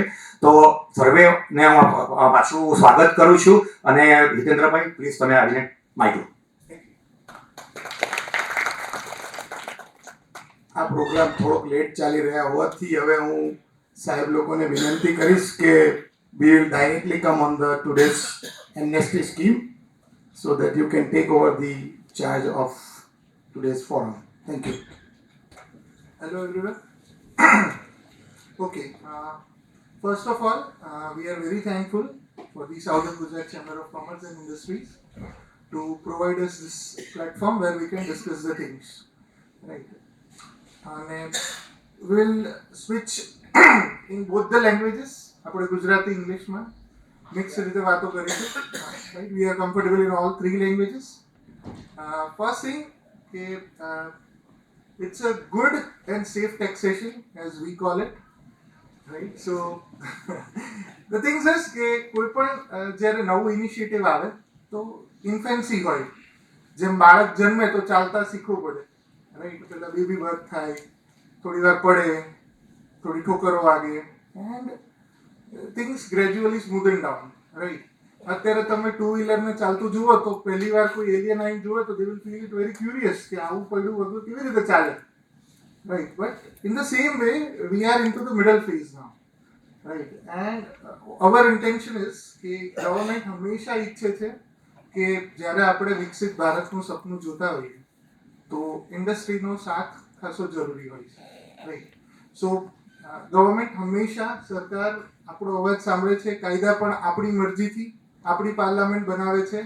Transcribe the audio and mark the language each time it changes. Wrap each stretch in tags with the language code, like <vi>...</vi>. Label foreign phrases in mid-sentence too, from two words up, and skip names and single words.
<gu>તો સર્વેને હું પાછું સ્વાગત કરું છું અને હિતેન્દ્રભાઈ પ્લીઝ તમે આવીને માઇક લો. આ પ્રોગ્રામ થોડોક લેટ ચાલી રહ્યા હોવાથી હવે હું સાહેબ લોકોને વિનંતી કરીશ કે</gu> <en>we will directly come on the today's amnesty scheme so that you can take over the charge of today's forum. Thank you. Hello everyone. Okay. First of all, we are very thankful for the Southern Gujarat Chamber of Commerce and Industries to provide us this platform where we can discuss the things. Right. And we'll switch in both the languages.</en> <gu>આપણે ગુજરાતી ઇંગ્લિશમાં મિક્સ રીતે વાતો કરીશું.</gu> <en>Right. We are comfortable in all 3 languages. First thing, it's a good and safe taxation as we call it.</en> <gu>Right.</gu> <en>So the thing is</en> <gu>કે કોઈ પણ જ્યારે નવું ઇનિશિયેટિવ આવે તો ઇન્ફેન્સી હોય, જેમ બાળક જન્મે તો ચાલતા શીખવું પડે. રાઈટ. પેલા</gu> <en>baby birth</en> <gu>થાય, થોડી વાર પડે, થોડી ઠોકરો વાગે</gu> <en>and things gradually smoothen down.</en> <gu>રાઈટ. અત્યારે તમે 2 વ્હીલરને ચાલતું જુઓ તો પહેલી વાર કોઈ એલિયન આવીને જુએ તો</gu> <en>they will feel it very curious</en> <gu>કે આવું પડ્યું બધું કેવી રીતે ચાલે.</gu> <en>Right, but in the same way, we are into the middle phase now, right? And our intention is</en> <gu>કે ગવર્મેન્ટ હંમેશા ઈચ્છે છે કે જ્યારે આપણે વિકસિત ભારતનું સપનું જોતા હોઈએ તો ઇન્ડસ્ટ્રીનો સાથ ખાસો જરૂરી હોય છે. રાઈટ. સો ગવર્મેન્ટ હંમેશા, સરકાર આપણો અવાજ સાંભળે છે. કાયદા પણ આપણી મરજીથી આપણી પાર્લામેન્ટ બનાવે છે.</gu>